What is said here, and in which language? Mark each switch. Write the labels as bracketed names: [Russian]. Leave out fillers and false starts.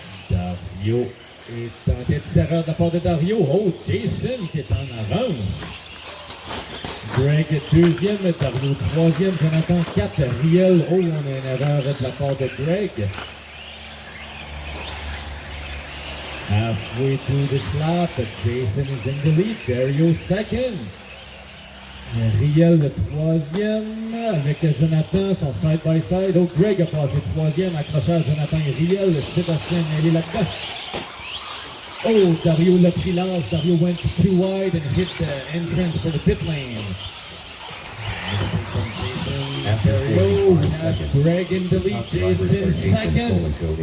[French] Dario est en tête d'erreur de la part de Dario. Oh, Jason qui est en avance. Greg deuxième, Dario troisième, Jonathan 4, Riel. Oh, on a une erreur de la part de Greg. [English] Halfway through the lap, Jason is in the lead, Dario second. [French] Riel le troisième avec Jonathan, son side-by-side. Oh, Greg a passé troisième, accrochage Jonathan et Riel. Sébastien mêlé là-dedans. Oh, Dario l'a pris large. [English] Dario went too wide and hit the entrance for the pit lane. Dario, we have Greg in the lead, Jason second.